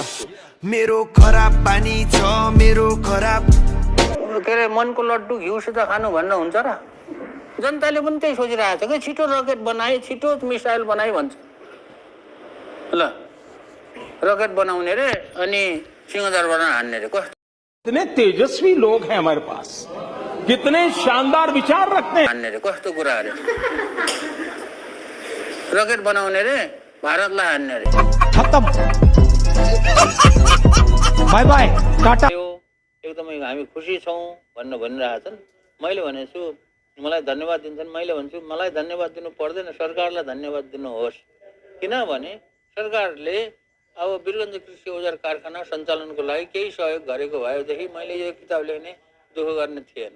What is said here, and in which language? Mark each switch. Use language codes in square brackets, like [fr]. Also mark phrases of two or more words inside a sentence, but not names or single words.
[ne] मेरो खराब बानी छ मेरो खराब के अरे मनको लड्डु घिउसित खानु भन्न हुन्छ र? जनताले पनि त्यही सोचिरहेको छ कि छिटो रकेट बनाए, छिटो मिसाइल बनाए भन्छ। ल रकेट बनाउने रे अनि सिंहदरबार हान्ने रे। [hi] कितने तेजस्वी लोग हैं हमारे पास, कितने शानदार विचार रखते हैं। [ne] हान्ने रे कस्तो कुरा अरे? रकेट बनाउने रे भारतलाई हान्ने रे। [en] खत्म, bye bye, tata. [ne] एकदमै हामी खुसी छौँ भनिरहेछन्। मैले भनेको छु मलाई धन्यवाद दिन्छन्, मैले भन्छु मलाई धन्यवाद दिनु पर्दैन, सरकारलाई धन्यवाद दिनुहोस्। किनभने सरकारले अब वीरगञ्ज कृषि औजार कारखाना सञ्चालनको लागि केही सहयोग गरेको भएदेखि मैले यो किताब लेख्ने दुःख गर्ने थिएन।